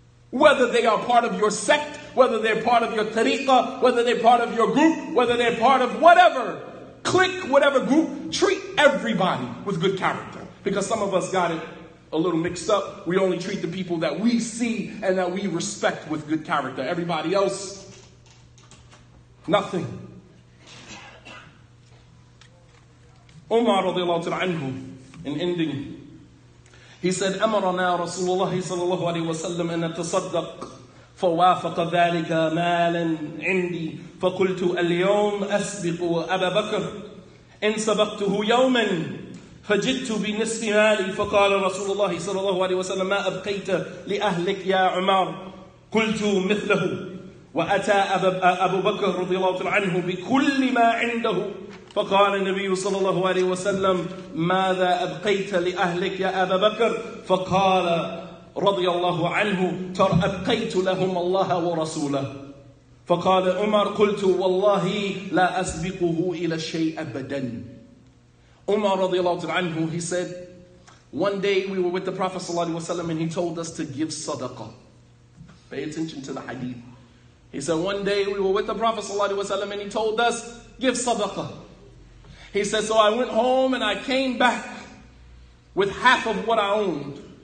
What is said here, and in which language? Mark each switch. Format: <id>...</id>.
<en>Whether they are part of your sect, whether they're part of your tariqah, whether they're part of your group, whether they're part of whatever clique, whatever group, treat everybody with good character. Because some of us got it a little mixed up. We only treat the people that we see and that we respect with good character. Everybody else, nothing. Umar radiallahu ta'ala anhu, in ending, he said,</en> <ar>أمرنا رسول الله صلى الله عليه وسلم أن نتصدق فوافق ذلك مالا عندي فقلت اليوم أسبق أبا بكر إن سبقته يوما فجدت بنصف مالي فقال رسول الله صلى الله عليه وسلم ما أبقيت لأهلك يا عمر قلت مثله وأتى أبو بكر رضي الله عنه بكل ما عنده فقال النبي صلى الله عليه وسلم ماذا أبقيت لأهلك يا أبا بكر فقال رضي الله عنه أبقيت لهم الله ورسوله. فقال عمر قلت والله لا أسبقه إلى الشيء أبدا.</ar> <en>Umar radiallahu anhu, he said, one day we were with the Prophet ﷺ and he told us to give sadaqah. Pay attention to the hadith. He said one day we were with the Prophet ﷺ and he told us, give sadaqah. He said, so I went home and I came back with half of what I owned.</en>